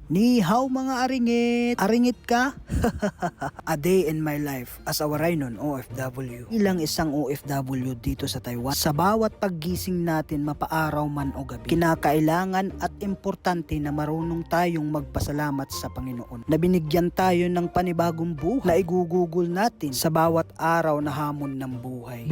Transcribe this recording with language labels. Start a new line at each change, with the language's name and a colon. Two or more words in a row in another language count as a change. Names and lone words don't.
Chinese: Ni hao
Waray: mga aringit! Aringit ka?
English: A day in my life as a Waraynon OFW.
Filipino: Ilang isang OFW dito sa Taiwan. Sa bawat paggising natin mapaaraw man o gabi, kinakailangan at importante na marunong tayong magpasalamat sa Panginoon na binigyan tayo ng panibagong buhay na igugugol natin sa bawat araw na hamon ng buhay.